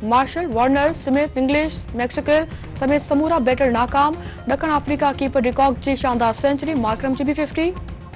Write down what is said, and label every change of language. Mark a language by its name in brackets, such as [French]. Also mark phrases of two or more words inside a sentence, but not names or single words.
[Sindhi] मार्शल, वार्नर, स्मिथ, इंग्लिश, मैक्सवेल समेत समूरा बैटर नाकाम। ॾखण अफ्रीका कीपर डिकॉक जी शानदार सेंचुरी, मार्करम जी बि 50।